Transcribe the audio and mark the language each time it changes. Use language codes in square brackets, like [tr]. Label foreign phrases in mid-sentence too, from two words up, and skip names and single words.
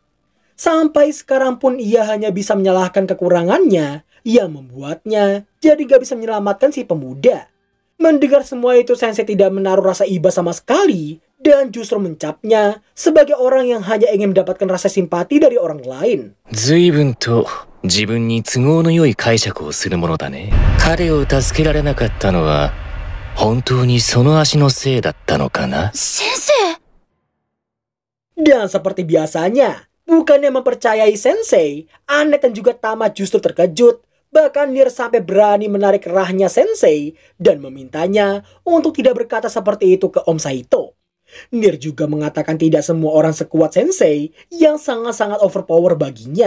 [id] Sampai sekarang pun ia hanya bisa menyalahkan kekurangannya yang membuatnya jadi gak bisa menyelamatkan si pemuda. Mendengar semua itu, sensei tidak menaruh rasa iba sama sekali dan justru mencapnya sebagai orang yang hanya ingin mendapatkan rasa simpati dari orang lain. [ja] 随分と自分に都合の良い解釈をするものだね。彼を助けられなかったのは本当にその足のせいだったのかな。先生。 [id] Dan seperti biasanya, bukannya mempercayai sensei, Anet dan juga Tama justru terkejut. Bahkan Nir sampai berani menarik kerahnya sensei dan memintanya untuk tidak berkata seperti itu ke Om Saito. Nir juga mengatakan tidak semua orang sekuat sensei yang sangat-sangat overpower baginya.